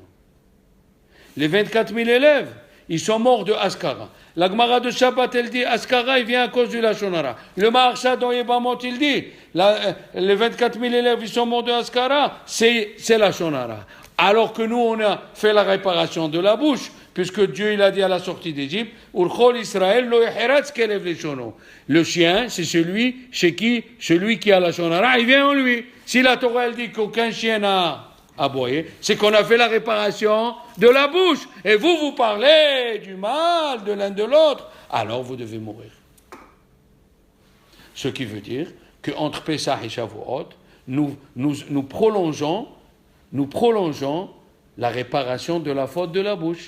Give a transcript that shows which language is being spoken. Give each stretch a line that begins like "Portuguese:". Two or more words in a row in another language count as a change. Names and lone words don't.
French: Les 24 000 élèves, ils sont morts de Askara. La Gemara de Shabbat, elle dit, Askara, il vient à cause du Lachonara. Le Maharsha dans Yebamot, il dit, les 24 000 élèves, ils sont morts de Askara, c'est Lachonara. Alors que nous, on a fait la réparation de la bouche, puisque Dieu, il a dit à la sortie d'Égypte,
Hebrew: ולכל ישראל לא יחרץ כלב לשונו.
French: Le chien, c'est celui qui a la Shonara, il vient en lui. Si la Torah, elle dit qu'aucun chien n'a aboyé, c'est qu'on a fait la réparation de la bouche. Et vous parlez du mal de l'un de l'autre, alors vous devez mourir. Ce qui veut dire qu'entre Pessah et Shavuot, nous prolongeons la réparation de la faute de la bouche.